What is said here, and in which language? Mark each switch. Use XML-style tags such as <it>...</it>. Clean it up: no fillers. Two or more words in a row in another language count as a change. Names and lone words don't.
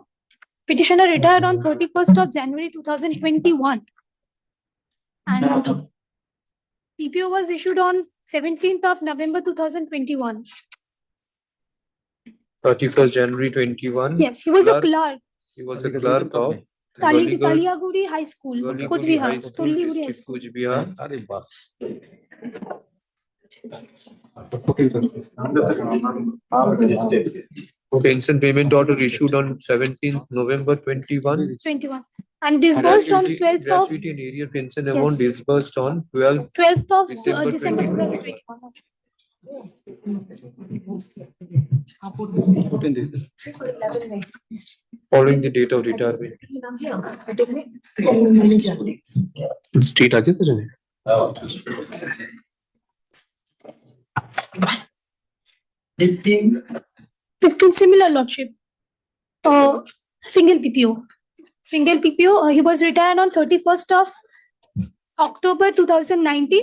<en>Petitioner retired on 31st of January 2021. And PPO was issued on 17th of November 2021. 31st January 21. Yes, he was a clerk. He was a clerk of Taliaguri High School, Jalpaiguri Coach Bihar. High School, Toliaguri High District, School. Coach Bihar. Pension payment order issued on 17th November 21. 21. And disbursed on 12th of Gratuity and area pension amount Yes. disbursed on 12th 12th of December December 2021. 2021. Following the date of retirement.</en> <bn>State আছে তো জানে?</bn> <en>15 similar lordship. Single PPO. Single PPO. He was retired on 31st of October 2019.</en>